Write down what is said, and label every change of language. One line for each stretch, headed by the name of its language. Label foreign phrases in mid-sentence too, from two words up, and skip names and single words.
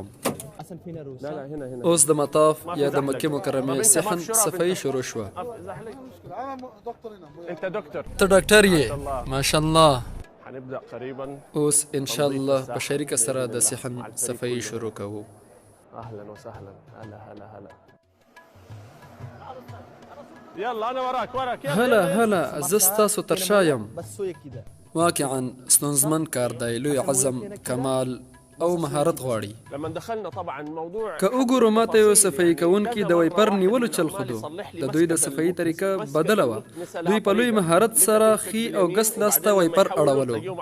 Pashto: اوس د مطاف یا د مکې مکرمې صحن صفایي شروع شوه. ته ډاکټر یې؟
Arabic: ماشاءالله.
Pashto: اوس
Arabic: انشاءالله
Pashto: په شریکه سره د صحن صفایي شروع کوو.
Arabic: اهلا وسهلا، هلا هلا هلا. يلا انا وراك وراك.
Pashto: هلا زه ستاسو تر شا یم. واقعا ستونزمن کار دی، لوی عزم، کمال او مهارت غواړي. که وګورو ماته یو صفایي کوونکي د وایپر نیولو چل خودو. د دوی د صفایي طریقه بدله وه. دوی په لوی مهارت سره ښي او ګس لاس ته وایپر اړولو.